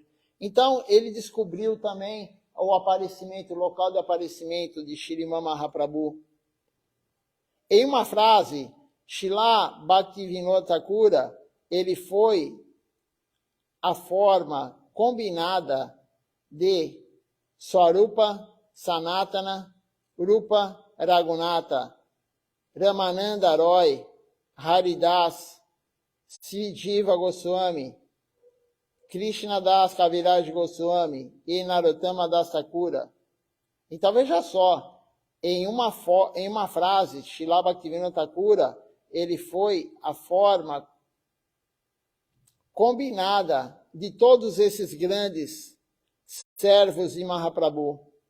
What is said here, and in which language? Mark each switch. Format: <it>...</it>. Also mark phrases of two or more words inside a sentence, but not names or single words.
<pt>Então, ele descobriu também o aparecimento, o local de aparecimento de Srimad Mahaprabhu. Em uma frase, Srila Bhaktivinoda Thakura, ele foi a forma combinada de Swarupa Sanatana, Rupa Raghunatha, Ramananda Roy, Haridas, Sri Jiva Goswami, Krishna Das Kaviraj Goswami e Narottama Das Thakura. Então veja só, em uma frase, Srila Bhaktivinoda Thakura, ele foi a forma combinada de todos esses grandes servos de Mahaprabhu.</pt>